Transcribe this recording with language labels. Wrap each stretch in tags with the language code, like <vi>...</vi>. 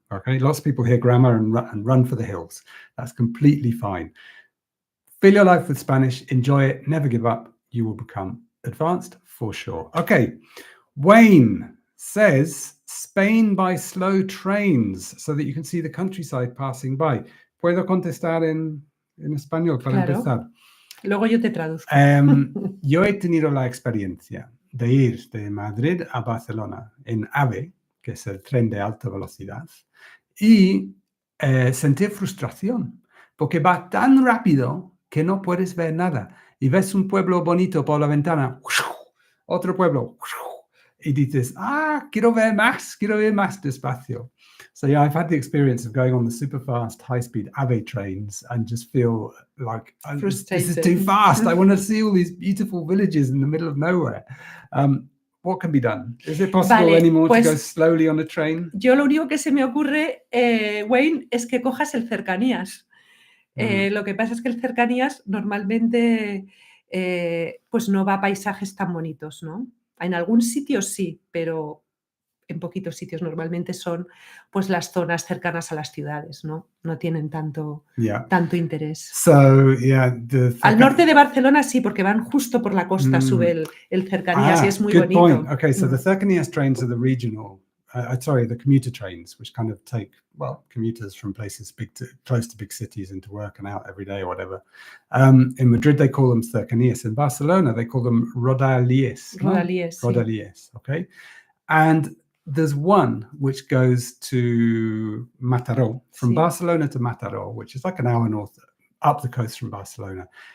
<en>Okay, lots of people hear grammar and run for the hills. That's completely fine. Fill your life with Spanish, enjoy it, never give up. You will become advanced for sure. Okay, Wayne says Spain by slow trains so that you can see the countryside passing by.</en> <es>¿Puedo contestar en español para empezar? Luego yo te traduzco. Yo he tenido la experiencia de ir de Madrid a Barcelona en AVE, que es el tren de alta velocidad, y sentir frustración, porque va tan rápido que no puedes ver nada. Y ves un pueblo bonito por la ventana, otro pueblo, y dices, quiero ver más despacio.</es> <en>So yeah, I've had the experience of going on the super fast, high-speed AVE trains and just feel like, this is too fast. I want to see all these beautiful villages in the middle of nowhere. What can be done? Is it possible anymore to go slowly on a train?</en> <es>Yo lo único que se me ocurre, Wayne, es que cojas el cercanías. Lo que pasa es que el cercanías normalmente pues no va a paisajes tan bonitos, ¿no? En algún sitio sí, pero en poquitos sitios normalmente son pues las zonas cercanas a las ciudades, ¿no? No tienen tanto interés.</es> <en>So,</en> <es>al norte de Barcelona sí, porque van justo por la costa, sube el cercanías y es muy bonito.</es> <en>Point. Okay, so the cercanías trains are the regional, the commuter trains, which kind of take, commuters from places close to big cities into work and out every day or whatever. In Madrid, they call them cercanías. In Barcelona, they call them rodalies. Rodalies, okay? And there's one which goes to Mataró, from Barcelona to Mataró, which is like an hour north up the coast from Barcelona.</en>